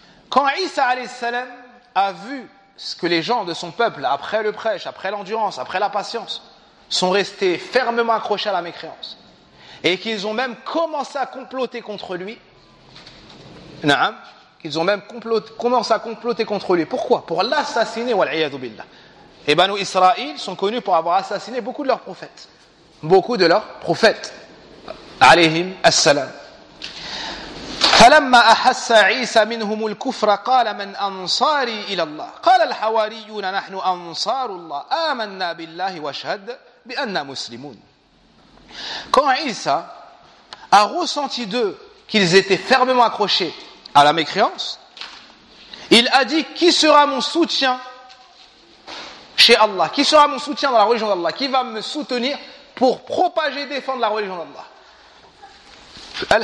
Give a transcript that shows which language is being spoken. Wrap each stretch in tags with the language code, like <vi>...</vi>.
<fr>Quand Isa alayhi salam a vu ce que les gens de son peuple, après le prêche, après l'endurance, après la patience, sont restés fermement accrochés à la mécréance, et qu'ils ont même commencé à comploter contre lui. Naam, qu'ils ont même commencé à comploter contre lui. Pourquoi? Pour l'assassiner,</fr> <ar>wal'iyadu billah.</ar> <fr>Et Banu Israël sont connus pour avoir assassiné beaucoup de leurs prophètes. Beaucoup de leurs prophètes. Alayhim as-salam.</fr> <ar>فلما أحس عيسى منهم الكفر قال من أنصاري إلى الله قال الحواريون نحن أنصار الله آمنا بالله واشهد بأننا مسلمون.</ar> <fr>Quand Isa a ressenti d'eux qu'ils étaient fermement accrochés à la mécréance, il a dit qui sera mon soutien chez Allah, qui sera mon soutien dans la religion d'Allah, qui va me soutenir pour propager et défendre la religion d'Allah.</fr>